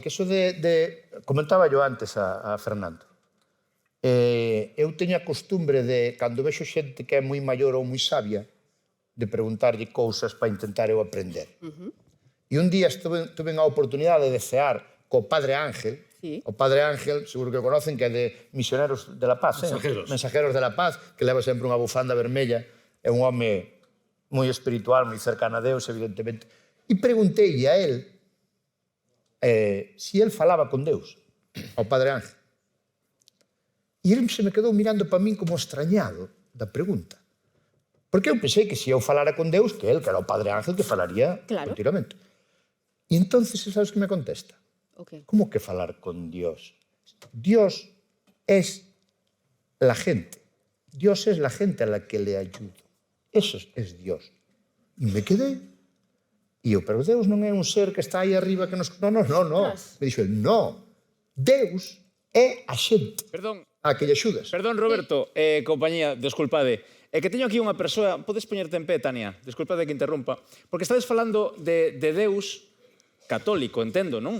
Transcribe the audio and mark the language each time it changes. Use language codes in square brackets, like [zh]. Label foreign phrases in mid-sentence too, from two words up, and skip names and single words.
[es] Que eso comentaba yo antes a Fernando. [gl] Eu teño a costumbre de, cando vexo xente que é moi maior ou moi sabia, de preguntarlle cousas para intentar eu aprender. E un día tuve a oportunidade de cear co Padre Ángel. O Padre Ángel, seguro que o conocen, que é de Misioneros de la Paz. Mensajeros de la Paz, que leva sempre unha bufanda vermella. É un home moi espiritual, moi cercano a Deus, evidentemente. E pregunteille a él si él falaba con Deus, ao Padre Ángel. E ele se me quedou mirando para min como extrañado da pregunta. Porque eu pensei que se eu falara con Deus, que él, que era o Padre Ángel, que falaría continuamente. E entonces, sabes que me contesta? [es] ¿Cómo que falar con Dios? Dios es la gente. Dios es la gente a la que le ayudo. Eso es Dios. E me quedé. [gl] E eu, pero Deus non é un ser que está aí arriba que nos... No. Me dixo el, no. Deus é a xente. Perdón. A que lle axudas. Perdón, Roberto, compañía, desculpade. É que teño aquí unha persoa... Podes poñerte en pé, Tania? Desculpade que interrumpa. Porque estades falando de Deus católico, entendo, non?